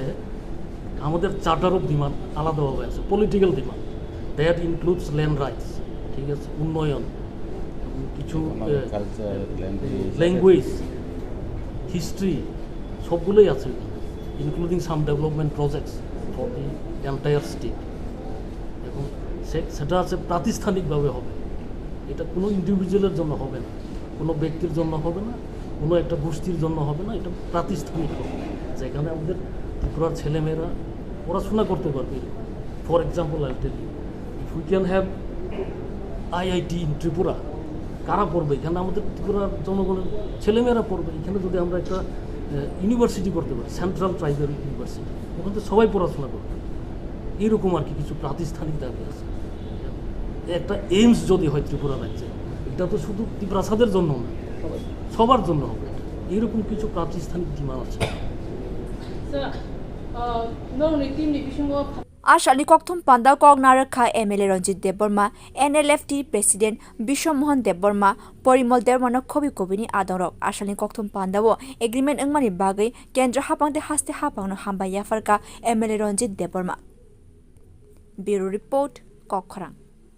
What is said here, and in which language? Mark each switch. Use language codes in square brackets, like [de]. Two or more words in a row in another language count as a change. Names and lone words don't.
[bn] আমাদের [en] charter of demand [bn] আলাদাভাবে আছে [en] political demand that includes land rights [bn] ঠিক আছে উন্নয়ন কিছু [en] language history [bn] সবগুলোই আছে [en] including some development projects for the entire state [bn] এখন সেটা আছে প্রাতিষ্ঠানিকভাবে হবে এটা কোনো ইন্ডিভিজুয়ালের জন্য হবে না কোনো ব্যক্তির জন্য হবে না কোনো একটা গোষ্ঠীর জন্য হবে না এটা প্রাতিষ্ঠানিক হবে যেখানে আমাদের ত্রিপুরার ছেলেমেয়েরা পড়াশোনা করতে পারবে [en] for example I tell you if we can have IIT [bn] ইন ত্রিপুরা কারা পড়বে এখানে আমাদের ত্রিপুরার জনগণের ছেলেমেয়েরা পড়বে এখানে যদি আমরা একটা ইউনিভার্সিটি করতে পারি [en] central tribal university [bn] ওখানে তো সবাই পড়াশোনা করবে এইরকম আর কি কিছু প্রাতিষ্ঠানিক দাবি আছে একটা এইমস যদি হয় ত্রিপুরা রাজ্যে এটা তো শুধু ত্রিপ্রাসাদের জন্য না সবার জন্য হবে এইরকম কিছু প্রাতিষ্ঠানিক ডিমান্ড আছে [trp] Ashali kokthum panda kok narakha MLA Ranjit Deborma NLFT President Bishwamohan Deborma Porimol Deborma khobi kobini adorok ashali kokthum panda wo agreement angmani bagai kendra hapangte haste hapangno hambaya farka MLA Ranjit Deborma Bureau Report Kokhrang